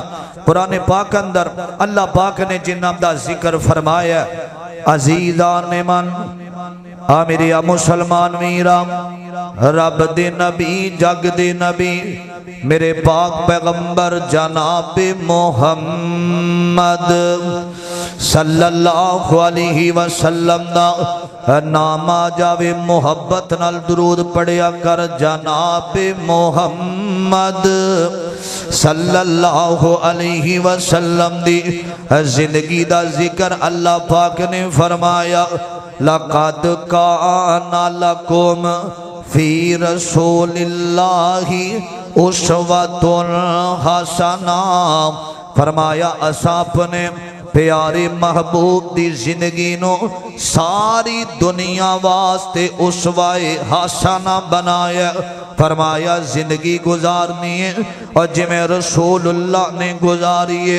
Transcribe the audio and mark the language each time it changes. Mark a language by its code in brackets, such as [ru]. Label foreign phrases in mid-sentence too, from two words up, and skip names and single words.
[pa] قرآن پاک اندر اللہ پاک نے جنہاں دا ذکر فرمایا ہے، عزیزان من میرے مسلمان میرا رب دے نبی جگ دے نبی میرے پاک پیغمبر جناب محمد [ar] صلی اللہ علیہ وسلم [pa] دا نام آ جاوے محبت نال درود پڑھیا کر جناب محمد [ar] صلى الله عليه وسلم [pa] دی زندگی دا ذکر اللہ پاک نے فرمایا [ar] لقد كان لكم في رسول الله أسوة حسنة. [pa] فرمایا اساں اپنے پیارے محبوب دی زندگی نوں ساری دنیا واسطے اسوۂ حسنہ بنایا. فرمایا زندگی گزارنی ہے اور جیویں رسول اللہ نے گزاری ہے.